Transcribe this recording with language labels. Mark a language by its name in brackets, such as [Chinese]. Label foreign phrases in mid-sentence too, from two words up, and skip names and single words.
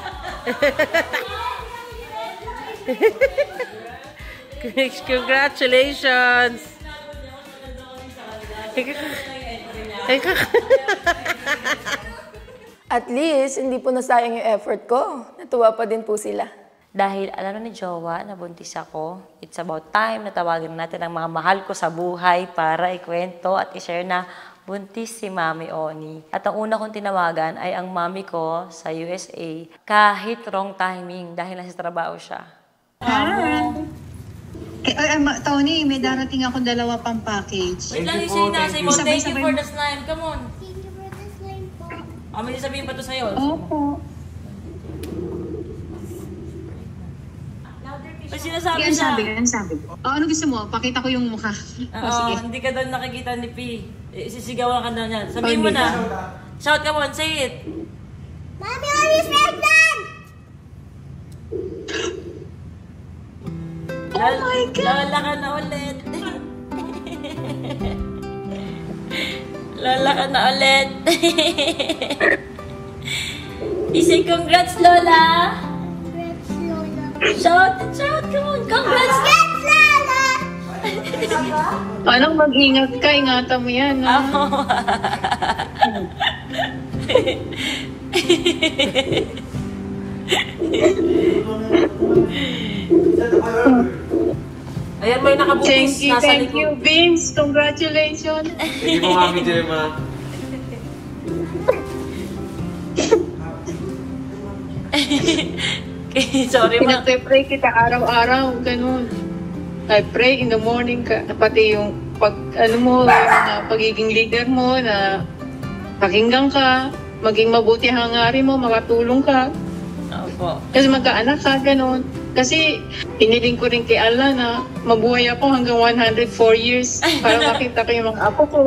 [English] Congratulations. [Filipino] At least, hindi po nasayang yung effort ko. Natuwa pa din po sila. Dahil alam na ni Jowa na buntis ako, [English] it's about time [Filipino] na tawagan natin ang mga mahal ko sa buhay para ikwento at i-share na buntis si Mami Oni. At ang una kong tinawagan ay ang mami ko sa USA kahit [English] wrong timing [Filipino] dahil nasa trabaho siya. Tony, may darating akong 2 pang package. Wait lang yung sa'yo na sa'yo mo. [English] Thank you for the slime. Come on. [Filipino] May sabihin pa to sa'yo. Opo. May sinasabi Yan siya. sabi ko. Ano gusto mo? Pakita ko yung mukha. Oo, hindi ka doon nakikita ni P. Sisigawan ka daw niyan. Sabihin mo na. [English] Shout, come on, say it. Mami, Oli's pregnant! Oh my God! [Filipino] Lola ka na ulit. Lola ka na ulit. [English] Isay, congrats, Lola! Shout, come on, congrats! Congrats, Lola! [Filipino] Anong mag-ingat ka? Ingatan mo yan. Ayan, may nakabutis. [English] Thank you, Vince. Congratulations. Thank you po, Mami Gemma. Sorry, ma. [Filipino] Pinag-pray kita araw-araw, ganun. [English] I pray in the morning ka. [Filipino] Pati yung pagiging leader mo na pakinggan ka, maging mabuti hangarin mo, makatulong ka. Opo. Kasi magkaanak ka, ganun. Kasi piniling ko rin kay Allah na mabuhay ako hanggang 104 years para makita ko yung mga apo ko.